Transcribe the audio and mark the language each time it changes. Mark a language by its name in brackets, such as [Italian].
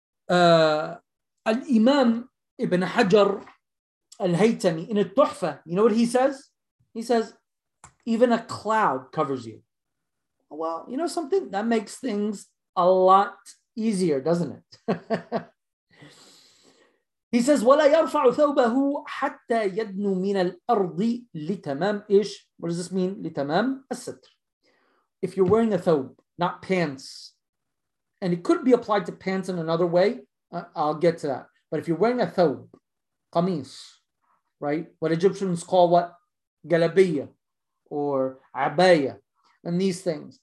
[English] Al-Imam Ibn Hajar Al-Haytami, in a Tuhfa, you know what he says? He says, even a cloud covers you. Well, you know something? That makes things a lot easier, doesn't it? He says, [Arabic] وَلَا يَرْفَعُ ثَوْبَهُ حَتَّى يَدْنُوا مِنَ الْأَرْضِ لِتَمَامِ إِشْ. [English] What does this mean? [Arabic] لِتَمَامِ أَسْتْرِ. [English] If you're wearing a thawb, not pants, and it could be applied to pants in another way, I'll get to that. But if you're wearing a thawb, qamis, right? What Egyptians call what? Galabiyya or abaya, and these things.